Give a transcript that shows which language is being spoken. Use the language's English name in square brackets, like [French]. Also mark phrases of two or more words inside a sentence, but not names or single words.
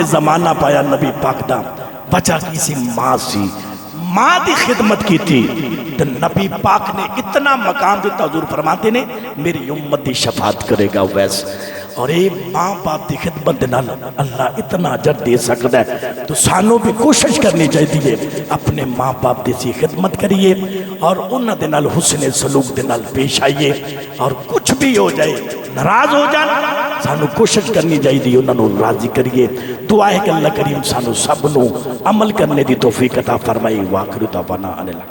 [Punjabi] زمانہ پایا نبی پاک دا بچہ کسی ماں سی ماں دی خدمت کی تھی تو نبی پاک نے اتنا مقام دیتا حضور فرماتے نے میری امت دی شفاعت کرے گا ویس اور اے ماں باپ دی خدمت نال اللہ اتنا اجر دے سکتا ہے تو سانوں بھی کوشش کرنی چاہیے اپنے ماں باپ دی سی خدمت کریے اور انہاں دے نال حسن سلوک دے نال پیش آئیے اور کچھ بھی ہو جائے ناراض ہو جان سانوں کوشش کرنی چاہیے انہاں نو راضی کریے دعا ہے کہ اللہ کریم سانوں سب نو عمل کرنے دی توفیق عطا فرمائی [Arabic] واخر دعوانا